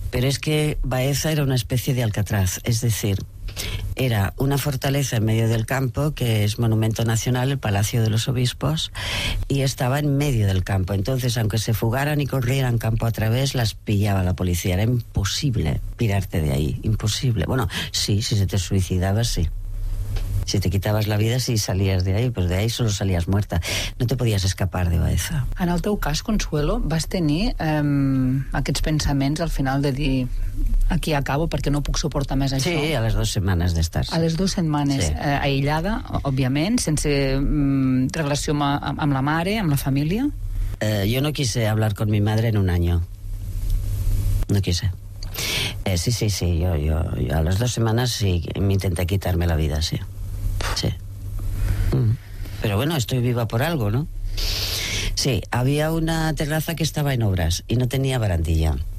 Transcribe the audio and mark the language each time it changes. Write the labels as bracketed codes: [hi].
[es] Pero es que Baeza era una especie de Alcatraz, es decir, era una fortaleza en medio del campo, que es monumento nacional, el Palacio de los Obispos, y estaba en medio del campo. Entonces, aunque se fugaran y corrieran campo a través, las pillaba la policía. Era imposible pirarte de ahí, imposible. Bueno, sí, si se te suicidaba, sí. Si te quitabas la vida, si salías de ahí, pues de ahí solo salías muerta. No te podías escapar de Baeza. [ca] En el teu cas, Consuelo, vas tenir aquests pensaments al final de dir, aquí acabo perquè no puc suportar més això. Sí, a les dues setmanes d'estar. A les dues setmanes, sí. Aïllada, òbviament, sense relació amb la mare, amb la família. [es] Jo no quise hablar con mi madre en un año. No quise. Sí, yo a las dos semanas sí me intenté quitarme la vida, sí. Sí. Pero bueno, estoy viva por algo, ¿no? Sí, había una terraza que estaba en obras y no tenía barandilla.